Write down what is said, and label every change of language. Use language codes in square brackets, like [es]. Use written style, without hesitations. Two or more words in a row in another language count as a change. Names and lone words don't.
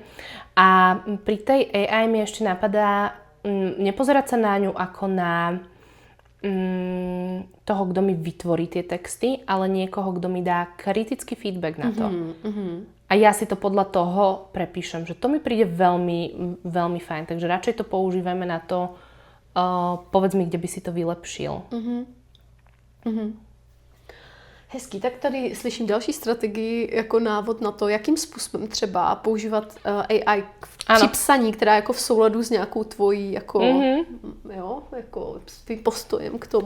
[sk] A pri tej AI mi ešte napadá nepozerať sa na ňu ako na toho, kto mi vytvorí tie texty, ale niekoho, kto mi dá kritický feedback na to. A ja si to podľa toho prepíšem, že to mi príde veľmi, veľmi fajn. Takže radšej to používajme na to, povedz mi, kde by si to vylepšil. [cs] Hezký, tak tady slyším další strategii jako návod na to, jakým způsobem třeba používat AI při psaní, která je jako v souladu s nějakou tvojí jako, jo, jako s tvým postojem k tomu.